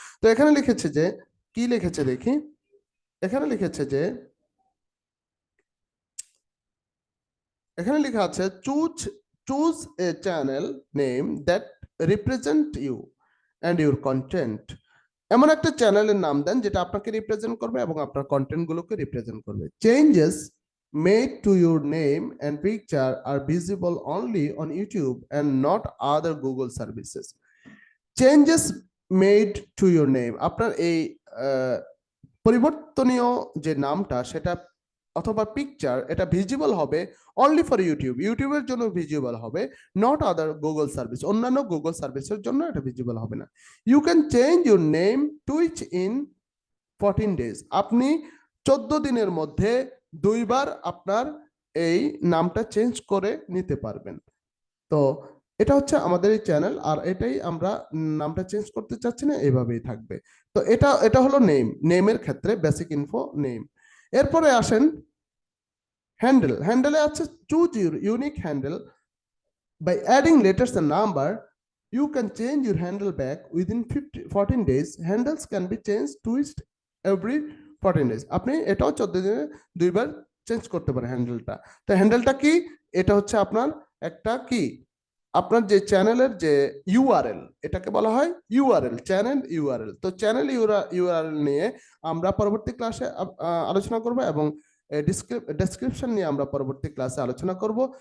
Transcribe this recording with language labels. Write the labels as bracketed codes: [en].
[bn] তো এখানে লিখেছে যে, কি লিখেছে দেখি, এখানে লিখেছে যে, এখানে লেখা আছে [en] Choose choose a channel name that represent you and your content. [bn] এমন একটা চ্যানেলের নাম দেন যেটা আপনাকে রিপ্রেজেন্ট করবে এবং আপনার কন্টেন্ট গুলোকে রিপ্রেজেন্ট করবে। [en] Changes made to your name and picture are visible only on YouTube and not other Google services. Changes made to your name, [bn] আপনার এই পরিবর্তনীয় যে নামটা সেটা অথবা পিকচার, এটা ভিজিবল হবে [en] only for YouTube, [bn] ইউটিউবের জন্য ভিজিবল হবে, [en] not other Google service, [bn] অন্যান্য গুগল সার্ভিসের জন্য এটা ভিজিবল হবে না। [en] you can change your name twice in 14 days, [bn] আপনি 14 দিনের মধ্যে 2বার আপনার এই নামটা চেঞ্জ করে নিতে পারবেন। তো এটা হচ্ছে আমাদের এই চ্যানেল, আর এটাই আমরা নামটা চেঞ্জ করতে চাচ্ছি না, এইভাবেই থাকবে। তো এটা এটা হলো নেমের ক্ষেত্রে বেসিক ইনফো নেম। এরপরে আসেন হ্যান্ডেল। হ্যান্ডেলে আছে [en] Choose your unique handle by adding letters and number. You can change your handle back within 14 days. Handles can be changed twice every 14 days. [bn] আপনি এটাও 14 দিনে 2বার চেঞ্জ করতে পারেন হ্যান্ডেলটা। তো হ্যান্ডেলটা কি? এটা হচ্ছে আপনার একটা কি, আপনার যে চ্যানেলের যে ইউআরএল, এটাকে বলা হয় ইউআরএল, চ্যানেল ইউআরএল। তো চ্যানেল ইউআরএল নিয়ে আমরা পরবর্তী ক্লাসে আলোচনা করব, এবং ডেসক্রিপশন নিয়ে আমরা পরবর্তী ক্লাসে আলোচনা করব।